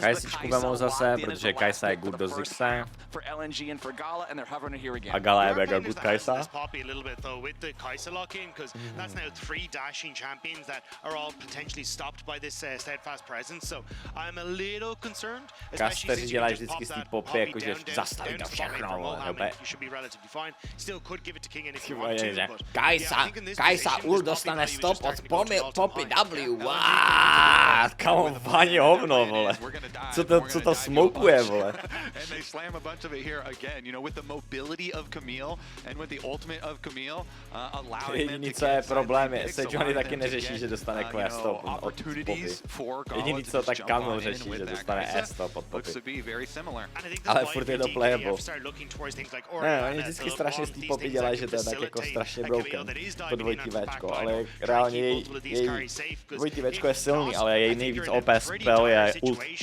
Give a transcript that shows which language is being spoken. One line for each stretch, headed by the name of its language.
Czech: Kajsičku vemou zase, protože Kajsa je good do Zixe.
English: For LNG and for Gala, and they're hovering it here again.
Czech: A Gala je mega good Kajsa.
English: Poppy a little bit though with the Kajsa lock-in, because that's now 3 dashing champions that are all potentially stopped by this steadfast presence. So I'm a little concerned.
Czech: Kasteři dělají vždycky z té Poppy, jakože zastaví to všechno.
English: You should be relatively fine. Still could give it to King if you want to.
Czech: Kajsa ul dostane stop od Poppy W, waaaaah, kamo váně hovno, vole. Co to smokuje, vole.
English: And they slam a bunch of it here again, with the mobility of Camille and with the ultimate of Camille, allowing them
Czech: jediný, co je problém, je, Sejuani taky neřeší, že dostane quest-stop od Poppy. Jediný, co tak Camille řeší, že dostane S-stop od Poppy. Ale furt je to playable. Ne, oni vždycky strašně z té Poppy dělají, že to je tak jako strašně broken, to dvojitý Včko, ale reálně její dvojitý Včko je silný, ale její nejvíc OP spell je ult.